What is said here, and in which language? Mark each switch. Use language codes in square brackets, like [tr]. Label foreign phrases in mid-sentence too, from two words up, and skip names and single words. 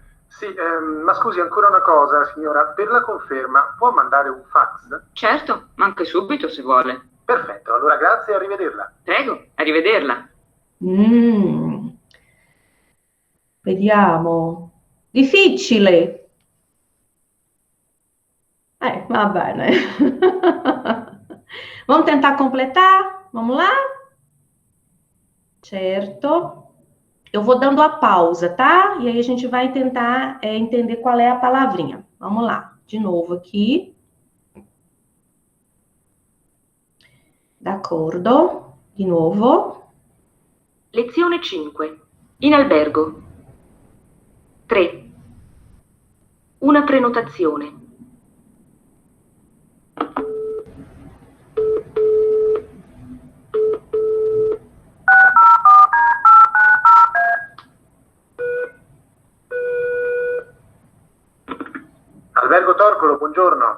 [it] Sì, ma scusi, ancora una cosa, signora, per la conferma può mandare un fax? Certo, ma anche subito se vuole. Perfetto, allora grazie e arrivederla. Prego, arrivederla. Vediamo. Difficile. Va bene. [pt] Vamos tentar completar? Vamos lá? Certo. Eu vou dando a pausa, tá? E aí a gente vai tentar entender qual é a palavrinha. Vamos lá. De novo aqui. [it] D'accordo. Di nuovo. Lezione 5. In albergo. 3. Una prenotazione. Albergo Torcolo, buongiorno.